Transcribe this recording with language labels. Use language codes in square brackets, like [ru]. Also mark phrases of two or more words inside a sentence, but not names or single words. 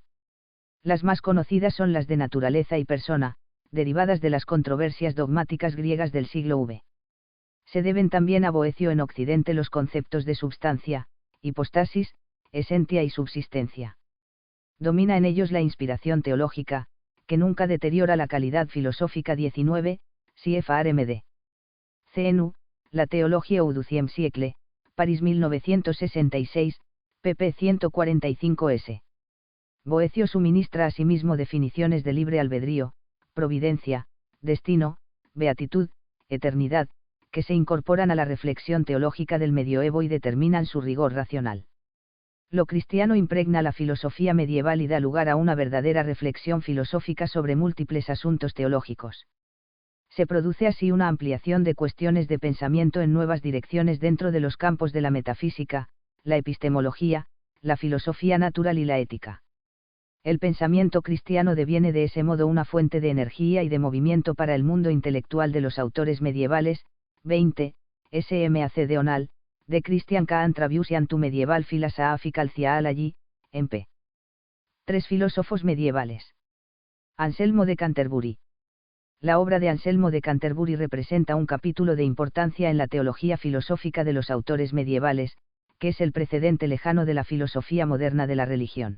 [es] Las más conocidas son las de naturaleza y persona, derivadas de las controversias dogmáticas griegas del siglo V. Se deben también a Boecio en Occidente los conceptos de substancia, hipostasis, esencia y subsistencia. Domina en ellos la inspiración teológica, que nunca deteriora la calidad filosófica. 19, CFR-MD. CNU, [fr] La Teologia au XIIe siècle, [es] París 1966, pp 145s. Boecio suministra asimismo definiciones de libre albedrío, providencia, destino, beatitud, eternidad, que se incorporan a la reflexión teológica del medioevo y determinan su rigor racional. Lo cristiano impregna la filosofía medieval y da lugar a una verdadera reflexión filosófica sobre múltiples asuntos teológicos. Se produce así una ampliación de cuestiones de pensamiento en nuevas direcciones dentro de los campos de la metafísica, la epistemología, la filosofía natural y la ética. El pensamiento cristiano deviene de ese modo una fuente de energía y de movimiento para el mundo intelectual de los autores medievales. 20, SMAC de Onal, de Christian Kant Traviusian tu medieval philosophical allí, en p. 3 filósofos medievales. Anselmo de Canterbury. La obra de Anselmo de Canterbury representa un capítulo de importancia en la teología filosófica de los autores medievales, que es el precedente lejano de la filosofía moderna de la religión.